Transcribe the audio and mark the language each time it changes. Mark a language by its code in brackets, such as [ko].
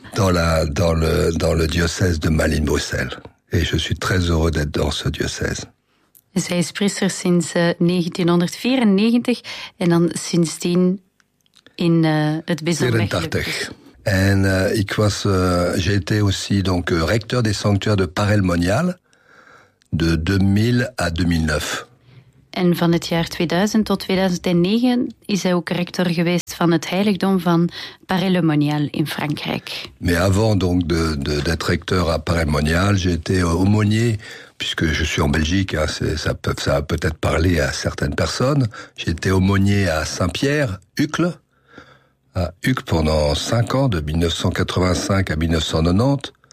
[fr] Dans le diocèse de Malines-Bruxelles. Et je suis très heureux d'être dans ce diocèse. [nl] Dus hij is priester sinds 1994 en dan sindsdien in het bijzonder. 84. [fr] En ik was, j'étais aussi donc recteur des sanctuaires de Paray-le-Monial de 2000 à 2009. [nl] En van het jaar 2000 tot 2009 is hij ook recteur geweest van het heiligdom van Paray-le-Monial in Frankrijk. [fr] Mais avant donc d'être recteur à Paray-le-Monial, j'étais aumônier. Puisque je suis en Belgique, hein, ça a peut-être parlé à certaines personnes. J'ai été aumônier à Saint-Pierre, à Uccle pendant 5 ans, de 1985 à 1990.